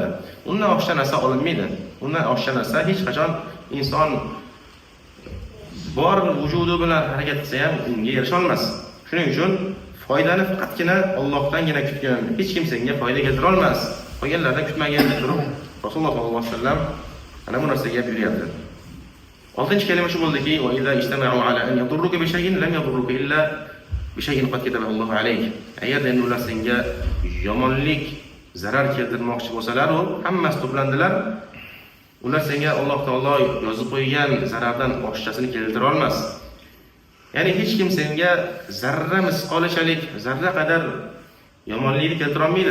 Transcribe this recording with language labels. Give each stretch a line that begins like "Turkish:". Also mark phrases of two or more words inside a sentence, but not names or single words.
Uzbek: Undan oshcha narsa olinmaydi. Undan oshcha narsa hech qachon inson bor vujudi bilan harakat qilsa ham unga erisha olmas. Shuning uchun foydani faqatgina Allohdangina kutgin. Hech kim senga foyda keltira olmas. Qolganlardan kutmagin deb turib Rasululloh
Arabic: صلى الله عليه وسلم
Uzbek: ana bu narsaga buyuryapti. 6-kalima shu bo'ldiki,
Arabic: وإذا اجتمعوا على أن يضروك بشيء لم يضروك إلا بشيء قد كتبه الله عليك.
Uzbek: Agarda ular senga yomonlik, zarar keltirmoqchi bo'lsalar, hammasi to'plandilar. Ular senga Alloh taolo yozib qo'ygan zarardan boshqasini keltira olmas. Ya'ni hech kim senga zarra misqolachalik, zarra qadar yomonlikni keltira olmaydi.